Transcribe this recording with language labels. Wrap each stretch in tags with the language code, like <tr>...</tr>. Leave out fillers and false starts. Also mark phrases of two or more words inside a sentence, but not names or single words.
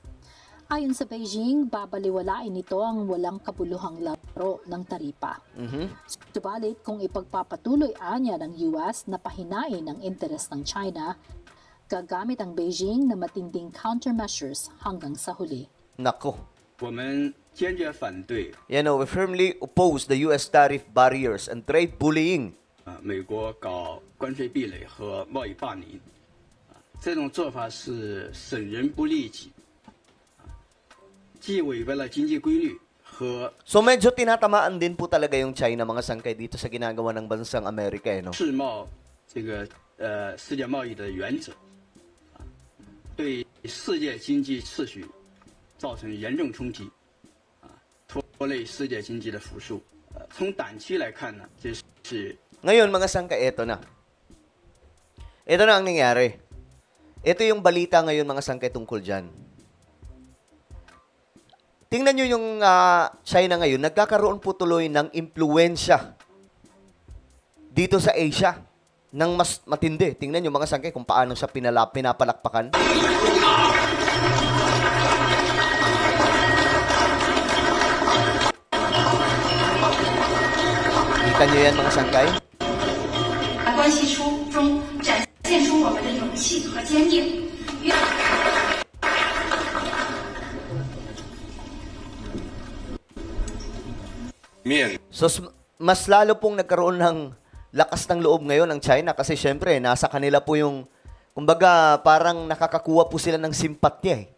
<tl>Ayon sa Beijing, babaliwalain nito ang walang kabuluhang laro ng taripa. Subalit, kung ipagpapatuloy anya ng US na pahinain ang interes ng China, gagamit ang Beijing na matinding countermeasures hanggang sa huli. Nako.</tl> <zh>我们坚决反对</zh> <en>We firmly oppose the US tariff barriers and trade bullying.</en> <zh>美国搞关税壁垒和贸易霸凌，这种做法是损人不利己，既违背了经济规律和</zh> <tl>So medyo tinatamaan din po talaga yung China mga sangkay dito sa ginagawa ng bansang Amerika, no?</tl> <zh>世贸这个世界贸易的原则，对世界经济秩序造成严重冲击，拖累世界经济的复苏。从短期来看呢，这是</zh> <tl>Ngayon mga sangkay, eto na. Ito na ang nangyari. Ito yung balita ngayon mga sangkay tungkol dyan. Tingnan nyo yung China ngayon, nagkakaroon po tuloy ng impluensya dito sa Asia ng mas matindi. Tingnan nyo mga sangkay kung paano siya pinapalakpakan. Kita nyo yan mga sangkay?</tl> <zh>关系中展现出我们的勇气和坚定。</zh> <tl>So, mas lalo pong nagkaroon ng lakas ng loob ngayon ang China kasi syempre, nasa kanila po yung, kumbaga, parang nakakakuha po sila ng simpatya eh.</tl>